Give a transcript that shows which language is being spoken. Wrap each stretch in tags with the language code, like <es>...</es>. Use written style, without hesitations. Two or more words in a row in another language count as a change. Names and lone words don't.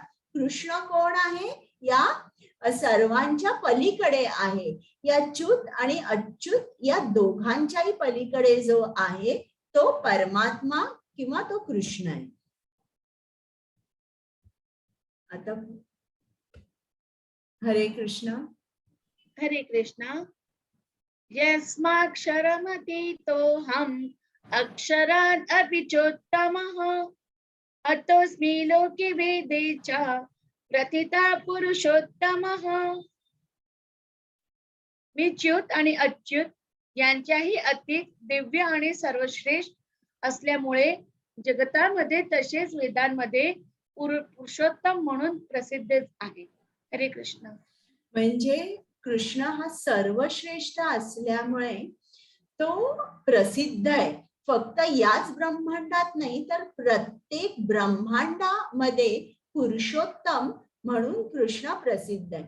<mr>कृष्ण कोण आहे? या सर्वांच्या पलीकडे आहे. या च्युत आणि अच्युत या दोघांच्याही पलीकडे जो आहे तो परमात्मा किंवा तो कृष्ण आहे. आता हरे कृष्ण. हरे कृष्ण.</mr> <sa>यस्माक्षरमतीतोऽहम् अक्षरात् अपि चोत्तमः अतोऽस्मि लोके वेदे च प्रथिता पुरुषोत्तमः.</sa> <mr>मी च्युत आणि अच्युत यांच्याही अतिक दिव्य आणि सर्वश्रेष्ठ असल्यामुळे जगतामध्ये तसेच वेदांमध्ये पुरुषोत्तम म्हणून प्रसिद्ध आहे. हरे कृष्ण. म्हणजे कृष्ण हा सर्वश्रेष्ठ असल्यामुळे तो प्रसिद्ध आहे. फक्त याच ब्रह्मांडात नाही तर प्रत्येक ब्रह्मांडामध्ये पुरुषोत्तम म्हणून कृष्ण प्रसिद्ध आहे.</mr>